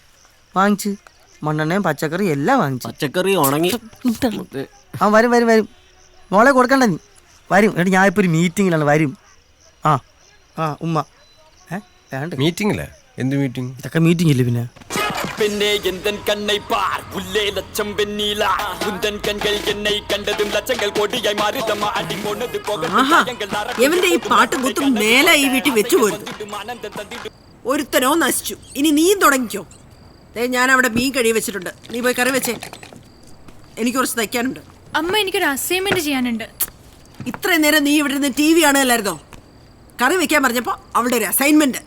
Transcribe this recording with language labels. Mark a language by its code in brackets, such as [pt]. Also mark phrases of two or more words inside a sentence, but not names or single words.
[ml] വാങ്ങിച്ച് മണ്ണെണ്ണയും പച്ചക്കറി എല്ലാം വാങ്ങിച്ചു. പച്ചക്കറി ഉണങ്ങി. ആ വരും വരും വരും. മോളെ കൊടുക്കണ്ട നീ വരും എടി ഞാൻ ഇപ്പോൾ ഒരു മീറ്റിങ്ങിലാണ് വരും ആ ആ ഉമ്മ വേണ്ട മീറ്റിംഗില്ലേ? എന്ത് മീറ്റിംഗ്? ഇതൊക്കെ മീറ്റിംഗ് ഇല്ലേ പിന്നെ [ta] பெண்ணே எந்தன் கண்ணை பார் உள்ளே லட்சம் வெண்ணிலா உந்தன் கண்கள் என்னை கண்டதும் லட்சங்கள் கோடியாய் மாறுதம்மா அடி போனது [ml] എവന്റെ ഈ പാട്ടും കുത്തും മേലെ ഈ വീട്ടിൽ വെച്ചു പോരുത്. ഒരുത്തനോ നശിച്ചു. ഇനി നീയും തുടങ്ങിക്കോ. ഞാൻ അവിടെ മീൻ കഴി വെച്ചിട്ടുണ്ട്, നീ പോയി കറി വെച്ചേ. എനിക്ക് കുറച്ച് തയ്ക്കാനുണ്ട്. അമ്മ എനിക്കൊരു അസൈൻമെന്റ് ചെയ്യാനുണ്ട്. ഇത്രയും നേരം നീ ഇവിടെ നിന്ന് TV കാണുകയല്ലായിരുന്നോ? കറി വെക്കാൻ പറഞ്ഞപ്പോ അവളുടെ ഒരു അസൈൻമെന്റ്